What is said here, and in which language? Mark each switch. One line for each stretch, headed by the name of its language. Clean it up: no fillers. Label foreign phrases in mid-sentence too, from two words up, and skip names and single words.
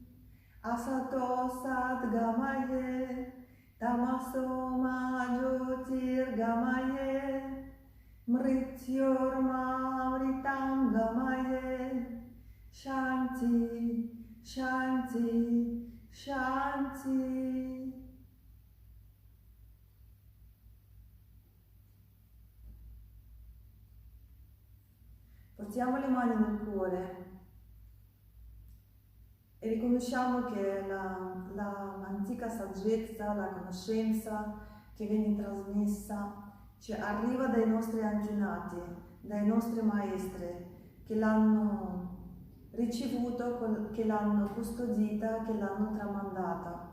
Sanskrit: Asato sadgamaye Tamaso ma jyotirgamaye Mrityorma mritam gamaye Shanti, Shanti, Shanti.
Italian: Portiamo le mani nel cuore e riconosciamo che l'antica saggezza, la conoscenza che viene trasmessa ci arriva dai nostri antenati, dai nostri maestri che l'hanno ricevuto, che l'hanno custodita, che l'hanno tramandata.